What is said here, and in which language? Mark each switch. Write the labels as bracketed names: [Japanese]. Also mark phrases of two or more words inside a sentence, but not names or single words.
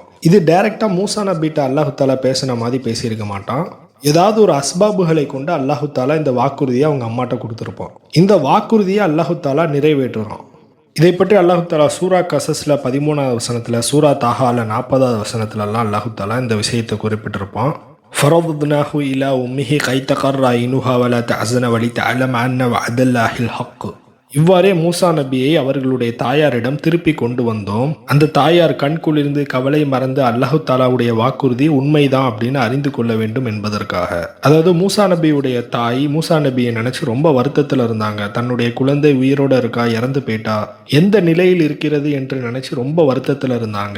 [Tamil] இது டைரெக்டாக மூசா நபிட்ட [Arabic] الله تعالى [Tamil] பேசின மாதிரி பேசியிருக்க மாட்டான். ஏதாவது ஒரு அஸ்பாபுகளை கொண்டு [Arabic] الله تعالى [Tamil] இந்த வாக்குறுதியை அவங்க அம்மாட்ட கொடுத்துருப்போம். இந்த வாக்குறுதியை [Arabic] الله تعالى [Tamil] நிறைவேற்றுறோம். இதை பற்றி [Arabic] الله تعالى [Tamil] சூரா கசஸில் 13வது வசனத்தில், சூரா தாஹால 40வது வசனத்துலலாம் [Arabic] الله تعالى [Tamil] இந்த விஷயத்தை குறிப்பிட்டிருப்போம். [Arabic] فَرَضْنَاهُ إِلَى أُمِّهِ كَيْ تَقَرَّ عَيْنُهَا وَلَا تَحْزَنَ وَلِتَعْلَمَ أَنَّ وَعْدَ اللَّهِ الْحَقُّ. [Tamil] இவ்வாறே மூசா நபியை அவர்களுடைய தாயாரிடம் திருப்பி கொண்டு வந்தோம். அந்த தாயார் கண்குளிர்ந்து கவலை மறந்து [Arabic] الله تعالى [Tamil] வாக்குறுதி உண்மைதான் அப்படின்னு அறிந்து கொள்ள வேண்டும் என்பதற்காக. அதாவது மூசா நபியுடைய தாய் மூசா நபியை நினைச்சு ரொம்ப வருத்தத்தில் இருந்தாங்க. தன்னுடைய குழந்தை உயிரோட இருக்கா, இறந்து போயிட்டா, எந்த நிலையில் இருக்கிறது என்று நினைச்சு ரொம்ப வருத்தத்தில் இருந்தாங்க.